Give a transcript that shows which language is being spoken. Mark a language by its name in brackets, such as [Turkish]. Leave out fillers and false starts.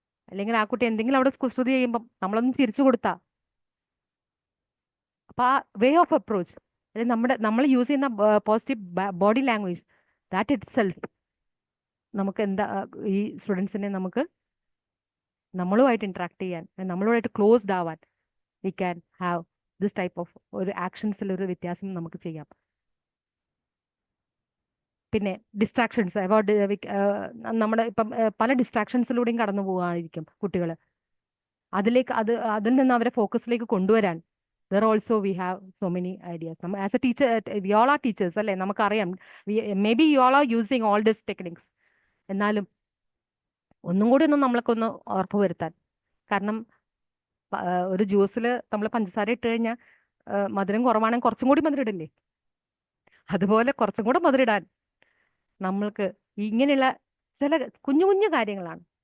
[Malayalam] അല്ലെങ്കിൽ ആ കുട്ടി എന്തെങ്കിലും അവിടെ കുസൃതി ചെയ്യുമ്പം നമ്മളൊന്നും ചിരിച്ചു കൊടുത്താ അപ്പൊ ആ വേ ഓഫ് അപ്രോച്ച്, അല്ലെങ്കിൽ നമ്മൾ യൂസ് ചെയ്യുന്ന positive body language, that it self നമുക്ക് എന്താ ഈ സ്റ്റുഡൻസിനെ നമുക്ക് നമ്മളുമായിട്ട് ഇന്ററാക്ട് ചെയ്യാൻ, നമ്മളുമായിട്ട് ക്ലോസ്ഡ് ആവാൻ [English] we can have this type of [Malayalam] ഒരു ആക്ഷൻസിൽ ഒരു വ്യത്യാസം നമുക്ക് ചെയ്യാം. പിന്നെ ഡിസ്ട്രാക്ഷൻസ് അബൌട്ട് നമ്മുടെ ഇപ്പം പല ഡിസ്ട്രാക്ഷൻസിലൂടെയും കടന്നു പോകാതിരിക്കും കുട്ടികൾ. അതിൽ നിന്ന് അവരെ ഫോക്കസിലേക്ക് കൊണ്ടുവരാൻ [English] there also we have so many ideas. As a teacher, we all are teachers [Malayalam] അല്ലേ, നമുക്കറിയാം. [English] Maybe you all are using all these techniques. [Malayalam] എന്നാലും ഒന്നും കൂടി ഒന്ന് നമ്മൾക്കൊന്ന് ഉറപ്പ് വരുത്താൻ. കാരണം ഒരു ജ്യൂസിൽ നമ്മൾ പഞ്ചസാര ഇട്ട് കഴിഞ്ഞാൽ മധുരം കുറവാണെങ്കിൽ കുറച്ചും കൂടി മധുരം ഇടില്ലേ, അതുപോലെ കുറച്ചും കൂടെ മധുരം ഇടാൻ നമ്മൾക്ക് ഇങ്ങനെയുള്ള ചില കുഞ്ഞു കുഞ്ഞു കാര്യങ്ങളാണ്.